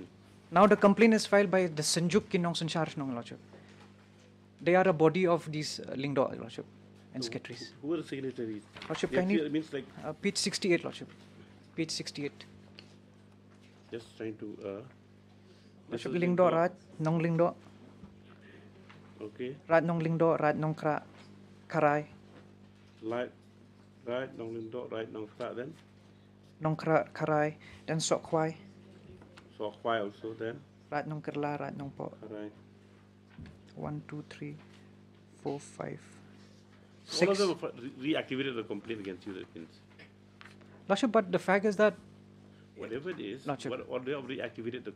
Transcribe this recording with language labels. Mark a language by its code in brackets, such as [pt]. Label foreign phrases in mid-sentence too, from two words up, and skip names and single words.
[en] Now the complaint is filed by the Sanjuk Kinong Sanchar Nong, Lordship. They are a body of these Lingdo, Lordship, and secretaries. Who are the signatories? Lordship, They kindly, appear- means like page 68, Lordship. Page 68. just trying to this Lordship, is Lingdo Raj, Nong Lingdo, Okay. Raj Nong Lingdo, Raj Nong Kharai, Right, Nong Lindo, right, Nong Kra, then Nong Kharai, then Sok Khwai, So Khwai also, then Raj Nong Kerla, Raj Nong Po. Right. 1, 2, 3, 4, 5, All of 6. them have reactivated the complaint against you, that means. Lordship, but the fact is that, Whatever it is, Lordship. or they have reactivated the complaint.